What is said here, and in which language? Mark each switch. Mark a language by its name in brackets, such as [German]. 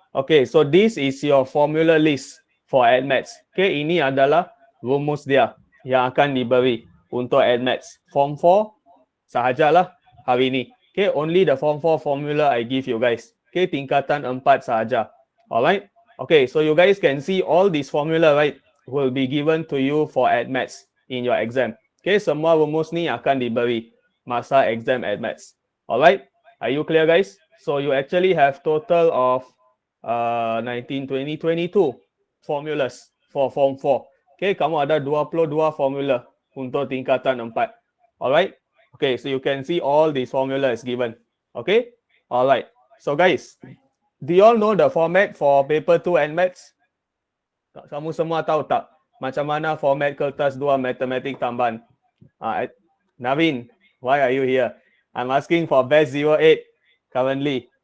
[English] Okay, so this is your formula list for AdMaths. [Malay] Okay, ini adalah rumus dia yang akan diberi untuk AdMaths. Form 4 sahajalah hari ini. [English] Okay, only the Form 4 formula I give you guys. Okay, [Malay] tingkatan 4 sahaja. [English] Alright. Okay, so you guys can see all this formula, right, will be given to you for AdMaths in your exam. [Malay] Okay, semua rumus ni akan diberi masa exam AdMaths. [English] Alright. Are you clear, guys? So you actually have total of 19, 20, 22 formulas for Form 4. [Malay] Okay, kamu ada 22 formula untuk tingkatan 4. [English] Alright? Okay, so you can see all these formulas given. Okay? Alright. So guys, do you all know the format for paper 2 and maths? [Malay] Kamu semua tahu tak macam mana format kertas 2 matematik tambahan? [English] Navin, why are you here? I'm asking for batch 08 currently.